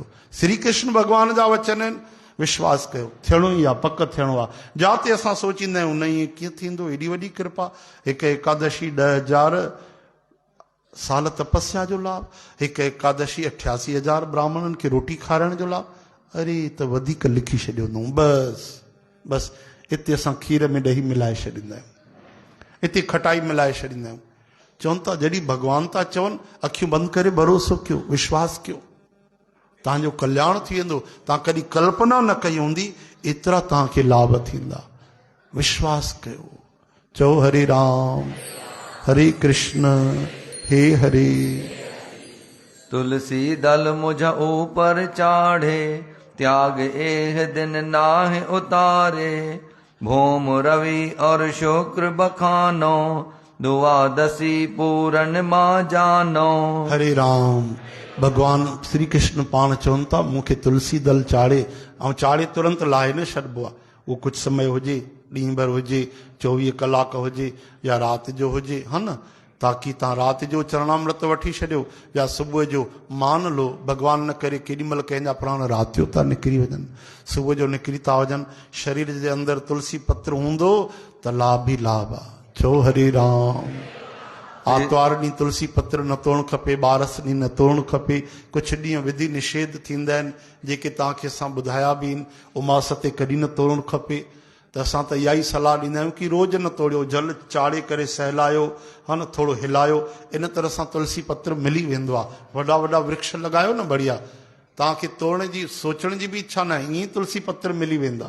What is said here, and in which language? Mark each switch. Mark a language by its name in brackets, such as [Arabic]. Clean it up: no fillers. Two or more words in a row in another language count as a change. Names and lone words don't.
[Sindhi] श्री कृष्ण भगवान जा वचन आहिनि, विश्वास कयो, थियणो ई आहे, पक थियणो आहे। जाते असां सोचींदा आहियूं न ईअं कीअं थींदो, एॾी वॾी कृपा। हिकु एकादशी 10,000 साल तपस्या जो लाभ, हिकु एकादशी 88,000 ब्राह्मणनि खे रोटी खाराइण जो लाभ। अरे त वधीक लिखी छॾियो अथऊं। बस हिते असां खीर में ॾही मिलाए छॾींदा आहियूं, हिते खटाई मिलाए छॾींदा आहियूं। चवनि था जॾहिं भॻवान था चवनि अखियूं बंदि करे भरोसो कयो, विश्वास कयो, तव्हांजो कल्याण थी वेंदो। तव्हां कॾहिं कल्पना न कई हूंदी एतिरा तव्हांखे लाभ थींदा। विश्वास कयो, चओ हरे राम हरे कृष्ण हे हरे। [Hindi] तुलसी दल मुझ ऊपर चाढ़े, त्याग एह दिन नाह उतारे। भूम रवि और शुक्र बखानो, द्वादशी पूरन मां जानो। [Sindhi] हरे राम। भगवान श्री कृष्ण पाण चवनि था मूंखे तुलसी दल चाढ़े, ऐं चाढ़े तुरंत लाहे न छॾिबो आहे। उहो कुझु समय हुजे, ॾींहुं भर हुजे, 24 कलाक हुजे या राति जो हुजे, हा न। ताकी तव्हां राति जो चरणामृत वठी छॾियो या सुबुह जो [Hindi] मान लो। [Sindhi] भॻवान न करे केॾी महिल कंहिंजा प्राण राति जो था निकिरी वञनि, सुबुह जो निकिरी था वञनि। शरीर जे अंदरि तुलसी पत्र हूंदो त लाभ ई लाभ आहे। चो हरे राम। आर्तवार ॾींहुं तुलसी पत्र न तोड़णु खपे, ॿारस ॾींहुं न तोड़णु खपे। कुझु ॾींहं विधि निषेध थींदा आहिनि जेके तव्हांखे असां ॿुधाया बि आहिनि। उमास ते कॾहिं न तोड़णु खपे। त असां त इहा ई सलाह ॾींदा आहियूं कि रोज़ न तोड़ियो, जल चाढ़े करे सहलायो, हा न, थोरो हिलायो। इन तरह सां तुलसी पत्र मिली वेंदो आहे। वॾा वॾा वृक्ष लॻायो न बढ़िया, तव्हांखे तोड़ण जी सोचण जी बि इच्छा न आहे, ईअं ई तुलसी पत्र मिली वेंदा।